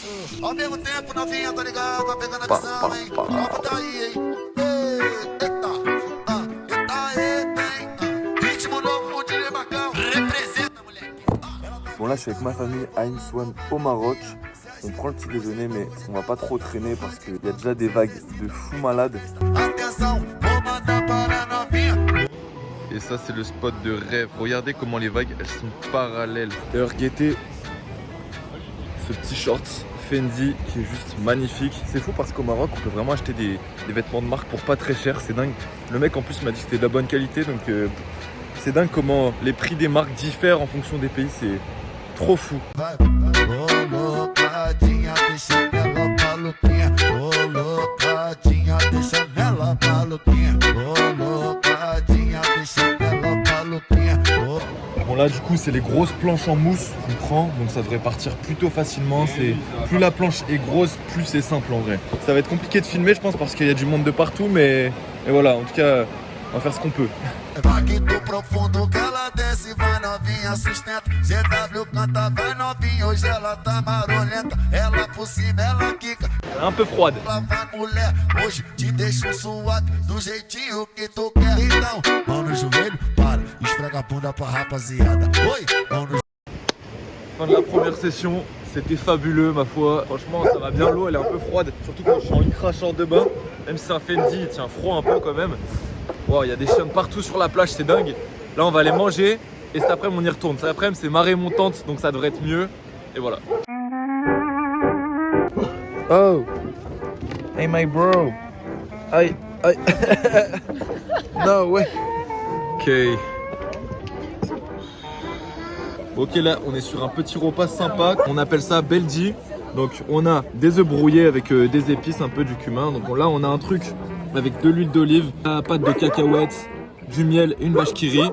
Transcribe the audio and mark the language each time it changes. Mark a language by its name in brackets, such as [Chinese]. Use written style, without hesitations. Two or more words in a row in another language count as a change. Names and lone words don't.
[Portuguese] Ao mesmo tempo, novinha, tá ligado? Tá pegando a visão, hein? Volta daí, hein? Eita, eita, hein? Ritmo novo de Lebacão. Representa, moleque. [French] Bon là je suis avec ma famille à Inswan au Maroc. On prend le petit déjeuner mais on va pas trop traîner parce qu'il y a déjà des vagues de fous malades. [Portuguese] Atenção, vou mandar para a novinha. [French] Et ça c'est le spot de rêve. Regardez comment les vagues elles sont parallèles. D'ailleurs guettez ce petit short Fendi qui est juste magnifique. C'est fou parce qu'au Maroc on peut vraiment acheter des vêtements de marque pour pas très cher. C'est dingue. Le mec en plus m'a dit que c'était de la bonne qualité donc c'est dingue comment les prix des marques diffèrent en fonction des pays. C'est trop fou. [Portuguese] Colocadinha, deixa ela maluquinha. Colocadinha, deixa ela maluquinha. Colocadinha, deixa ela maluquinha. [French] Bon là du coup c'est les grosses planches en mousse qu'on prend, donc ça devrait partir plutôt facilement. Plus la planche est grosse, plus c'est simple en vrai. Ça va être compliqué de filmer je pense parce qu'il y a du monde de partout, mais voilà, en tout cas on va faire ce qu'on peut. [Portuguese] Vague do profundo que ela desce, vai novinha, sustenta. GW canta, vai novinha, hoje ela tá marolenta. Ela por cima, ela quica. [French] Un peu froide. [Portuguese] Ela vai mulher, hoje te deixo suave, do jeitinho que tu quer. Então, mão no joelho, para, esfrega a bunda pra rapaziada. Oi, mão no [French] Fin de la première session, c'était fabuleux ma foi. Franchement ça va bien, l'eau elle est un peu froide. Surtout quand je suis en lycra short de bain. Même si c'est un Fendi, il tient froid un peu quand même. Wow, il y a des chiens partout sur la plage, c'est dingue. Là on va aller manger et cet après-midi on y retourne. Cet après-midi c'est marée montante donc ça devrait être mieux. Et voilà. [English] Oh, hey my bro. I no way. Ok. [French] Ok là on est sur un petit repas sympa. On appelle ça beldi. Donc on a des œufs brouillés avec des épices, un peu du cumin. Donc là on a un truc avec de l'huile d'olive, la pâte de cacahuètes, du miel et une vache qui rit.